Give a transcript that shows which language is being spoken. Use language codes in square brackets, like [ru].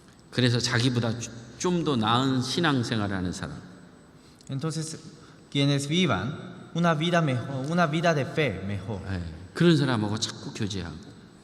[ko] 그래서 자기보다 좀 더 나은 신앙생활을 하는 사람. [es] Entonces, quienes vivan una vida mejor, una vida de fe mejor. [ko] 그런 사람하고 자꾸 교제하고.